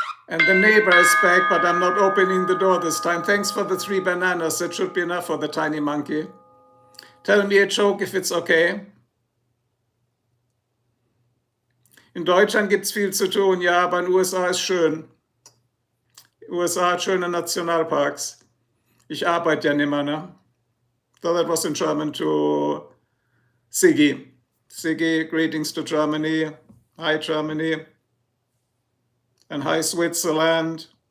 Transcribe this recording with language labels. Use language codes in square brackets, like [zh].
[en] And the neighbor is back, but I'm not opening the door this time. Thanks for the 3 bananas. That should be enough for the tiny monkey. Tell me a joke if it's okay. [de] In Deutschland gibt es viel zu tun, ja, aber in den USA ist schön. USA hat schöne Nationalparks. Ich arbeite ja nicht mehr, ne? [en] So that was in German to Siggi. Siggi, greetings to Germany. Hi, Germany. And hi, Switzerland.